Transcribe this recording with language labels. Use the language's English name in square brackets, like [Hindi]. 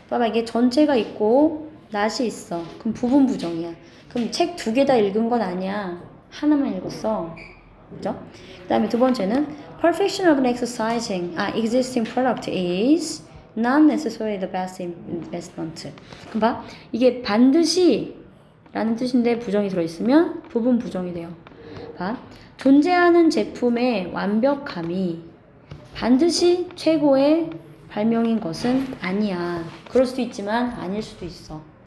[Korean] 봐봐, 이게 전체가 있고 not이 있어. 그럼 부분 부정이야. 그럼 책 2개 다 읽은 건 아니야. 하나만 읽었어. 그죠? 그 다음에 두 번째는 [English] perfection of exercising existing product is not necessarily the best investment. [Korean] 그럼 봐. 이게 반드시 라는 뜻인데 부정이 들어있으면 부분 부정이 돼요. 봐. 존재하는 제품의 완벽함이 반드시 최고의 발명인 것은 아니야. 그럴 수도 있지만 아닐 수도 있어.